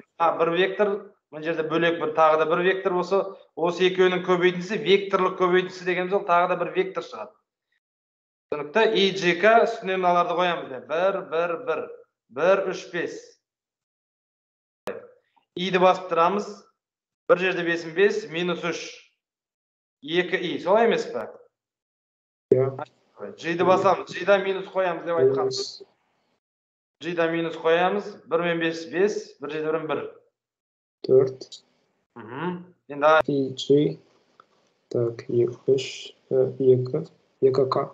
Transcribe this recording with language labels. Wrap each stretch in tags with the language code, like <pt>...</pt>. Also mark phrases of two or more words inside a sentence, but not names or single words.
<kk>Бір вектор, мына жерде бөлек бір тағы да бір вектор болса, осы екеуінің көбейтіндісі векторлық көбейтіндісі дегеніміз ол тағы да бір вектор шығады. Сондықтан IJK үстіне мыналарды қоямыз. 1, 1, 1, 1, 3, 5. I'ді басып тұрамыз. Bir жерде 5'in 5, minus 3. 2i, солай емес пе? J'ді басамыз, J'да минус қоямыз деп айтқанбыз. J'да минус қоямыз, 1 мен 5, 5, бір жерде 1, 4. Енді IJ, так, 3, 2, 2K.</kk>